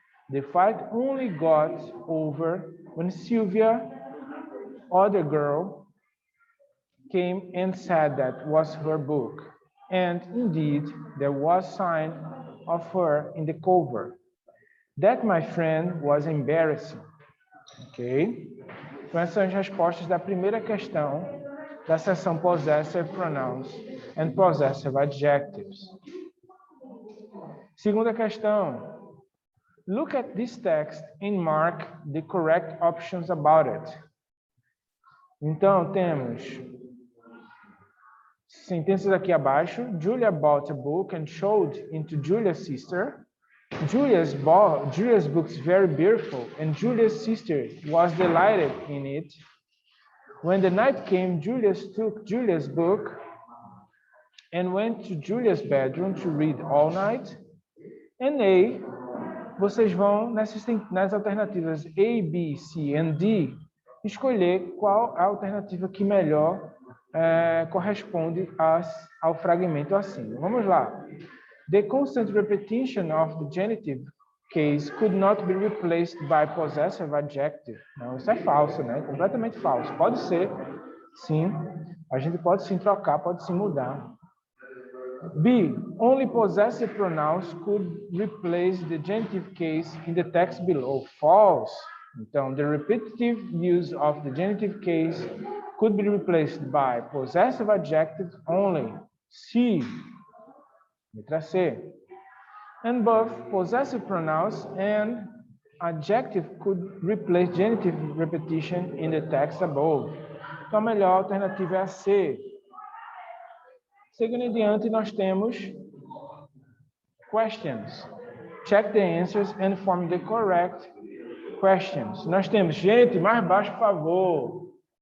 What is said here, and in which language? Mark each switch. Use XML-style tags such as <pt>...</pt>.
<en>The fight only got over when Sylvia, other girl, came and said that was her book. And indeed, there was sign of her in the cover. That, my friend, was embarrassing. Ok?</en> <pt>Então, essas são as respostas da primeira questão da seção Possessive Pronouns and Possessive Adjectives. Segunda questão.</pt> <en>Look at this text and mark the correct options about it.</en> <pt>Então, temos sentenças aqui abaixo.</pt> <en>Julia bought a book and showed it to Julia's sister. Julia's book is very beautiful, and Julia's sister was delighted in it. When the night came, Julia took Julia's book and went to Julia's bedroom to read all night. And A,</en> <pt>vocês vão nas alternativas A, B, C e D escolher qual a alternativa que melhor corresponde ao fragmento acima. Vamos lá.</pt> <en>The constant repetition of the genitive case could not be replaced by possessive adjective.</en> <pt>Não, isso é falso, né? Completamente falso. Pode ser, sim. A gente pode sim trocar, pode sim mudar.</pt> <en>B, only possessive pronouns could replace the genitive case in the text below. False.</en> <pt>Então,</pt> <en>the repetitive use of the genitive case could be replaced by possessive adjectives only. C.</en> <pt>Letra C.</pt> <en>And both possessive pronouns and adjective could replace genitive repetition in the text above.</en> <pt>Então, a melhor alternativa é a C. Seguindo em diante, nós temos questions.</pt> <en>Check the answers and form the correct questions.</en> <pt>Nós temos, gente, mais baixo, por favor.</pt>